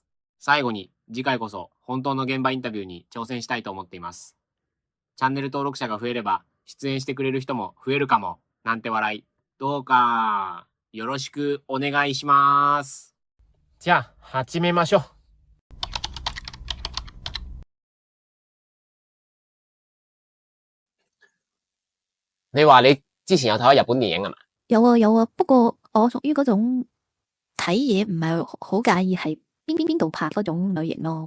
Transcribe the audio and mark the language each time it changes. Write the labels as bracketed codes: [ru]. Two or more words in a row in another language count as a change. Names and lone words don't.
[ja] 最後に次回こそ本当の現場インタビューに挑戦したいと思っています。チャンネル登録者が増えれば出演してくれる人も増えるかも、なんて笑い。どうかよろしくお願いします。じゃあ始めましょう。 [yue] 你話你之前有睇過日本電影係嘛？有啊有啊，不過我屬於嗰種睇嘢唔係好介意係邊度拍嗰種類型咯。